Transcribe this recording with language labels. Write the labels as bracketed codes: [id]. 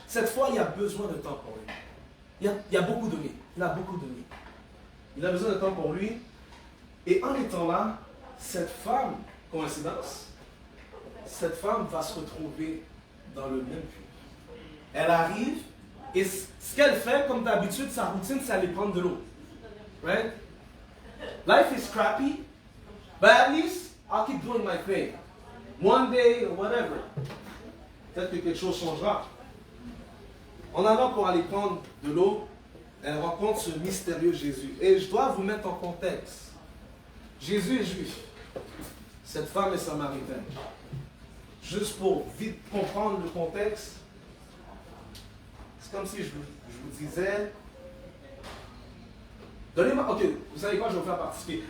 [fr] Cette fois, il a besoin de temps pour lui. Il a beaucoup donné. Il a beaucoup donné. Il a besoin de temps pour lui. Et en étant là, cette femme, coïncidence, cette femme va se retrouver dans le même puits. Elle arrive et ce qu'elle fait, comme d'habitude, sa routine, c'est aller prendre de l'eau. [en] Right? Life is crappy, but at least I'll keep doing my thing. One day or whatever. [fr] Peut-être que quelque chose changera. En allant pour aller prendre de l'eau, elle rencontre ce mystérieux Jésus. Et je dois vous mettre en contexte. Jésus est juif. Cette femme est samaritaine. Juste pour vite comprendre le contexte, c'est comme si je vous disais, donnez-moi, ok, vous savez quoi, je vais vous faire participer.